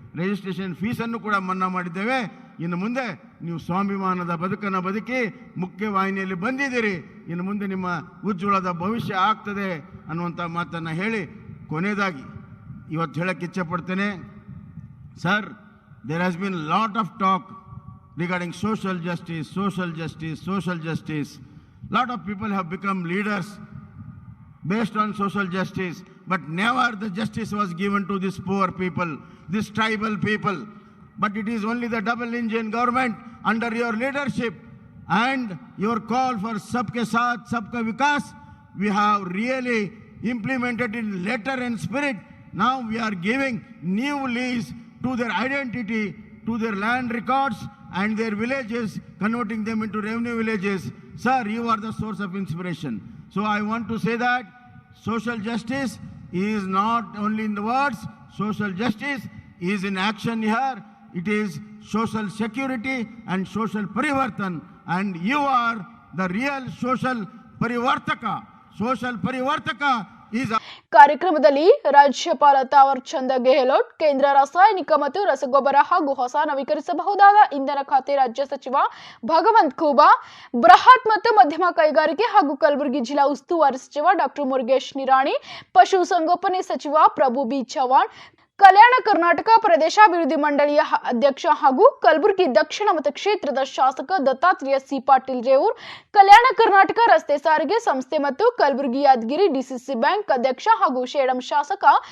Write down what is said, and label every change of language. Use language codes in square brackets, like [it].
[kn] Registration ಫೀಸನ್ನು ಕೂಡ ಮನ್ನಾ ಮಾಡಿದ್ದೇವೆ. ಇನ್ನು ಮುಂದೆ ನೀವು ಸ್ವಾಭಿಮಾನದ ಬದುಕನ್ನು ಬದುಕಿ ಮುಖ್ಯವಾಹಿನಿಯಲ್ಲಿ ಬಂದಿದ್ದೀರಿ. ಇನ್ನು ಮುಂದೆ ನಿಮ್ಮ ಉಜ್ವಲದ ಭವಿಷ್ಯ ಆಗ್ತದೆ ಅನ್ನುವಂಥ ಮಾತನ್ನು ಹೇಳಿ ಕೊನೆಯದಾಗಿ ಇವತ್ತು ಹೇಳಕ್ಕೆ ಇಚ್ಛೆಪಡ್ತೇನೆ. [en] Sir, there has been lot of talk regarding social justice, social justice, social justice. Lot of people have become leaders based on social justice, but never the justice was given to these poor people, these tribal people. But it is only the double engine government under your leadership and your call for Sabke Saath, Sabka Vikas. We have really implemented in letter and spirit. Now we are giving new lease to their identity, to their land records and their villages, converting them into revenue villages. Sir, you are the source of inspiration. So I want to say that social justice is not only in the words, social justice is in action here. It is social security and social parivartan, and you are the real social parivartaka. Social parivartaka is [kn] ಕಾರ್ಯಕ್ರಮದಲ್ಲಿ ರಾಜ್ಯಪಾಲ ತಾವರ್ ಚಂದ್ ಗೆಹ್ಲೋಟ್, ಕೇಂದ್ರ ರಾಸಾಯನಿಕ ಮತ್ತು ರಸಗೊಬ್ಬರ ಹಾಗೂ ಹೊಸ ನವೀಕರಿಸಬಹುದಾದ ಇಂಧನ ಖಾತೆ ರಾಜ್ಯ ಸಚಿವ ಭಗವಂತ್ ಖೂಬಾ, ಬೃಹತ್ ಮತ್ತು ಮಧ್ಯಮ ಕೈಗಾರಿಕೆ ಹಾಗೂ ಕಲಬುರಗಿ ಜಿಲ್ಲಾ ಉಸ್ತುವಾರಿ ಸಚಿವ ಡಾಕ್ಟರ್ ಮುರುಗೇಶ್ ನಿರಾಣಿ, ಪಶು ಸಂಗೋಪನೆ ಸಚಿವ ಪ್ರಭು ಬಿ ಚವ್ಹಾಣ್, ಕಲ್ಯಾಣ ಕರ್ನಾಟಕ ಪ್ರದೇಶಾಭಿವೃದ್ಧಿ ಮಂಡಳಿಯ ಅಧ್ಯಕ್ಷ ಹಾಗೂ ಕಲಬುರಗಿ ದಕ್ಷಿಣ ಮತಕ್ಷೇತ್ರದ ಶಾಸಕ ದತ್ತಾತ್ರೇಯ ಸಿ ಪಾಟೀಲ್ ರೇವೂರ್, ಕಲ್ಯಾಣ ಕರ್ನಾಟಕ ರಸ್ತೆ ಸಾರಿಗೆ ಸಂಸ್ಥೆ ಮತ್ತು ಕಲಬುರಗಿ ಯಾದಗಿರಿ DCC ಬ್ಯಾಂಕ್ ಅಧ್ಯಕ್ಷ ಹಾಗೂ ಶೇಡಂ ಶಾಸಕ